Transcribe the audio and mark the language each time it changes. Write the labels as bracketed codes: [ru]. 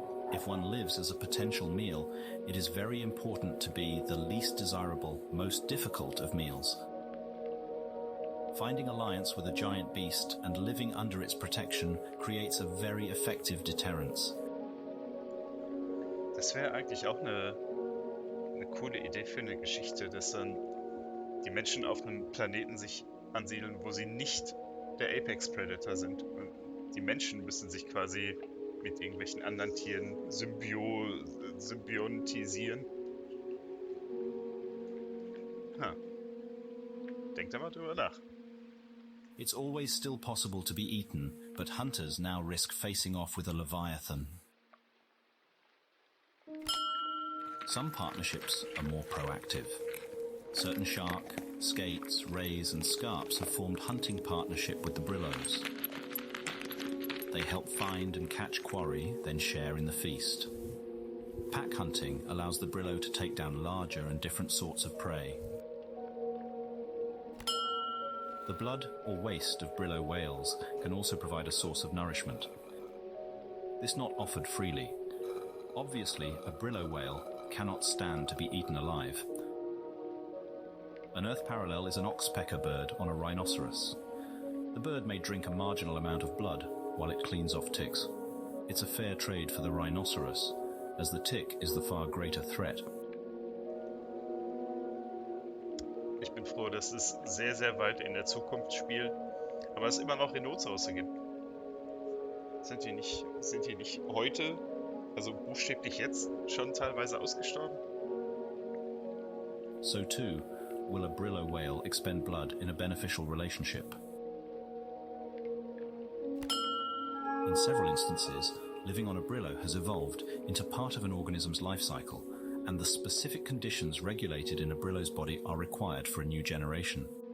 [en] If one lives as a potential meal, it is very important to be the least desirable, most difficult of meals. Finding alliance with a giant beast and living under its protection creates a very effective deterrence. [de] Das wäre eigentlich auch eine coole Idee für eine Geschichte, dass dann die Menschen auf einem Planeten sich ansiedeln, wo sie nicht der Apex Predator sind. Und die Menschen müssen sich quasi mit irgendwelchen anderen Tieren symbiontisieren. Denkt da mal drüber nach. [en] It's always still possible to be eaten, but hunters now risk facing off with a leviathan. Some partnerships are more proactive. Certain shark, skates, rays and scarps have formed hunting partnership with the Brillos. They help find and catch quarry, then share in the feast. Pack hunting allows the Brillo to take down larger and different sorts of prey. The blood or waste of Brillo whales can also provide a source of nourishment. This not offered freely. Obviously, a Brillo whale cannot stand to be eaten alive. An Earth parallel is an oxpecker bird on a rhinoceros. The bird may drink a marginal amount of blood while it cleans off ticks. It's a fair trade for the rhinoceros, as the tick is the far greater threat. [de] Ich bin froh, dass es sehr, sehr weit in der Zukunft spielt, aber es immer noch Rhinozerosse gibt. Sind die nicht heute, also buchstäblich jetzt, schon teilweise ausgestorben? [en] So too, will a Brillo whale expend blood in a beneficial relationship. In several instances, living on a brillo has evolved into part of an organism's life cycle, and the specific conditions regulated in a brillo's body are required for a new generation.